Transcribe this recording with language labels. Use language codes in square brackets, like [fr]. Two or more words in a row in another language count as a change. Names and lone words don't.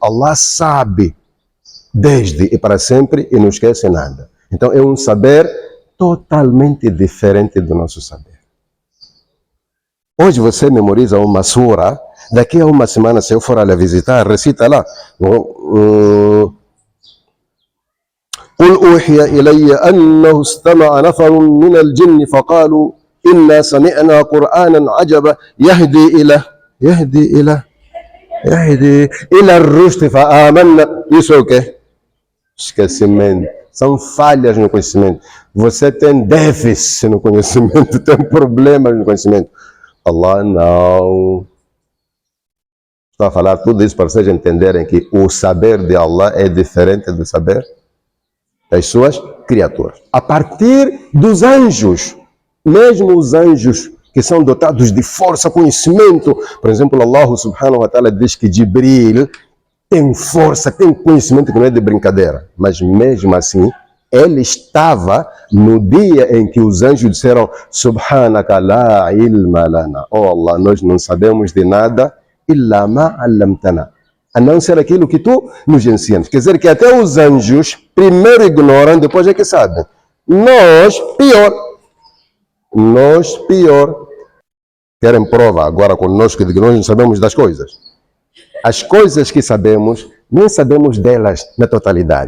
[pt] Allah sabe desde e para sempre e não esquece nada. Então é um saber totalmente diferente do nosso saber. Hoje você memoriza uma sura, daqui a uma semana, se eu for ali visitar, recita lá. [ar] قل أوحي إلي أنه استمع نفر من الجن فقالوا إنا سمعنا قرآنا عجبا يهدي إلى الرشد فآمنا. [pt] Isso é o quê? Esquecimento. São falhas no conhecimento. Você tem déficit no conhecimento, tem problemas no conhecimento. Allah não. Estou a falar tudo isso para vocês entenderem que o saber de Allah é diferente do saber das suas criaturas. A partir dos anjos, mesmo os anjos que são dotados de força, conhecimento, por exemplo, [ar] الله سبحانه وتعالى [pt] diz que Jibril tem força, tem conhecimento que não é de brincadeira, mas mesmo assim, ele estava no dia em que os anjos disseram [ar] سبحانك لا علم لنا. [pt] Oh Allah, nós não sabemos de nada [ar] إلا ما علمتنا, [pt] a não ser aquilo que tu nos ensinas. Quer dizer que até os anjos primeiro ignoram, depois é que sabem. Nós, pior. Querem prova agora conosco de que nós não sabemos das coisas. As coisas que sabemos, nem sabemos delas na totalidade.